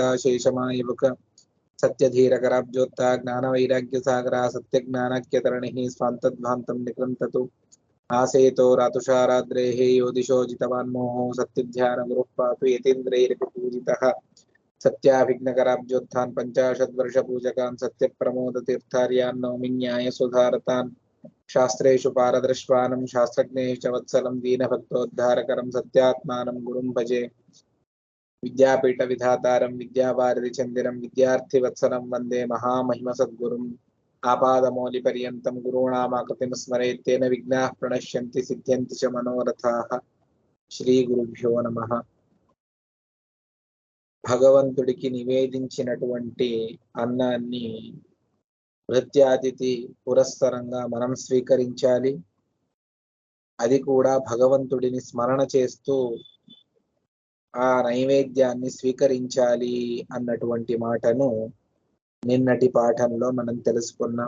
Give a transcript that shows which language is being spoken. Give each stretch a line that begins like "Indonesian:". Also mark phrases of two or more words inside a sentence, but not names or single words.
Sanskrit: शेषमायवक सत्यधीरकराब्जोत्ता ज्ञानवैराग्यसागरः सत्यज्ञानक्यतरणिः स्वान्तध्वान्तं निकृन्ततु आसेतो रातुषाराद्रेः यो दिशो जितवान्मोहो सत्यध्यानगुरुः पातु यतीन्द्रैरपि सत्याभिघ्नकराब्जोत्थान् पञ्चाशद्वर्षपूजकान् सत्यप्रमोदतीर्थार्यान् नौमि न्यायसुधारतान् शास्त्रेषु पारदृश्वानं शास्त्रज्ञेषु च वत्सलं दीनभक्तोद्धारकरं सत्यात्मानं गुरुं भजे। विद्यापीठविधातारं विद्यावारिधिचन्दिरं विद्यार्थिवत्सलं वन्दे महामहिमसद्गुरुम्। आपादमौलिपर्यन्तं गुरूणामाकृतिं स्मरेत् तेन विघ्नाः प्रणश्यन्ति सिद्ध्यन्ति च मनोरथाः। श्रीगुरुभ्यो नमः।
Telugu: భగవంతుడికి నివేదించినటువంటి అన్నాన్ని భృత్యాతిథి పురస్సరంగా మనం స్వీకరించాలి. అది కూడా భగవంతుడిని స్మరణ చేస్తూ ఆ నైవేద్యాన్ని స్వీకరించాలి అన్నటువంటి మాటను నిన్నటి పాఠంలో మనం తెలుసుకున్నాం.